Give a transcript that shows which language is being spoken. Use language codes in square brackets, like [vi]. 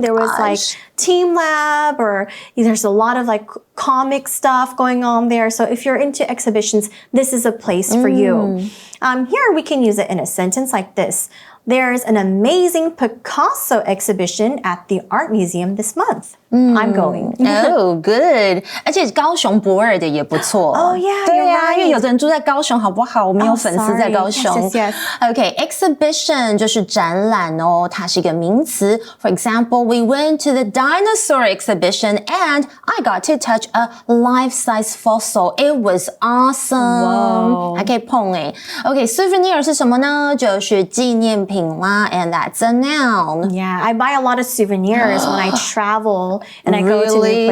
[en] There was like Team Lab, or there's a lot of like comic stuff going on there. So if you're into exhibitions, this is a place for you. Here we can use it in a sentence like this. There's an amazing Picasso exhibition at the Art Museum this month. I'm going. Oh, good. [zh] 而且高雄博尔的也不错。 [en] Oh, yeah, [zh] 对 [en] you're [zh] 啊， [en] right. [zh] 因为有的人住在高雄，好不好？我们有粉丝在高雄。 [en] Yes, yes, yes. [zh] Okay, exhibition 就是展览哦，它是一个名词。 [en] For example, we went to the dinosaur exhibition and I got to touch a life-size fossil. It was awesome. Wow. [zh] 还可以碰诶。 Okay, souvenir 是什么呢？ 就是纪念品啦 [en] and that's a noun. Yeah, I buy a lot of souvenirs when I travel and I go to new